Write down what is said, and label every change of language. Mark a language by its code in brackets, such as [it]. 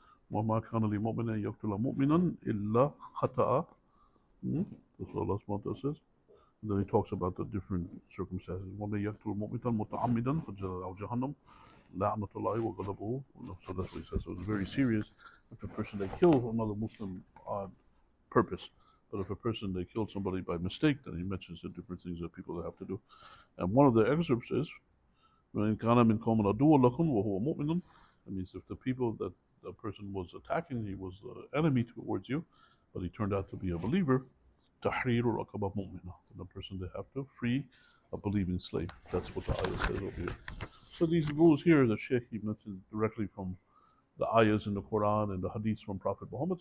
[ar] وما كان لمؤمن أن يقتل مؤمنا إلا خطأ. [en] That's what Allah subhanahu wa ta'ala says. And then he talks about the different circumstances. [ar] وَمَن يَقْتُلْ مُؤْمِنًا مُتَعَمِّدًا فَجَزَاؤُهُ جَهَنَّمُ لَعْنَةُ اللَّهِ وَغَضَبُهُ. [en] So that's what he says. So it's very serious if a person they kill another Muslim on purpose. But if a person they killed somebody by mistake, then he mentions the different things that people have to do. And one of the excerpts is [ar] وَإِنْ كَانَ مِنْكُمْ عَدُوٌّ لَكُمْ وَهُوَ مُؤْمِنٌ. [en] That means if the people that the person was attacking, he was the enemy towards you, but he turned out to be a believer, [ar] تحرير رقبة مؤمنة. [en] The person they have to free a believing slave. That's what the ayah says over here. So these rules here, the Sheikh he mentioned directly from the ayahs in the Quran and the hadiths from Prophet Muhammad.